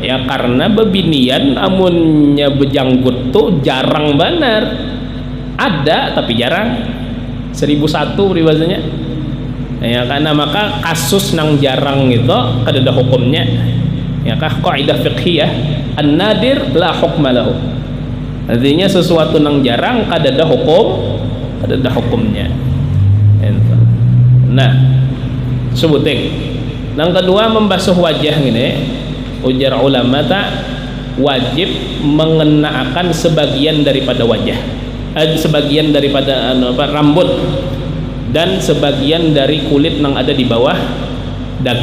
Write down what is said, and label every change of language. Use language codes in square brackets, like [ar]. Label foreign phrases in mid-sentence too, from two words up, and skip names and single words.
[bjn] Ya karena bebinian amunnya bejanggut tuh jarang benar. Ada tapi jarang. 1001 peribahasanya. Ya karena maka kasus nang jarang itu kada ada hukumnya. Ya kah kaidah fiqhiyah [ar] النادر لا حكم له. [bjn] Artinya sesuatu nang jarang kada ada hukumnya. Nah, sebuting. Nang kedua membasuh wajah gini. Ujar ulama wajib mengenakan sebagian daripada wajah, sebagian daripada rambut dan sebagian dari kulit yang ada di bawah dagu.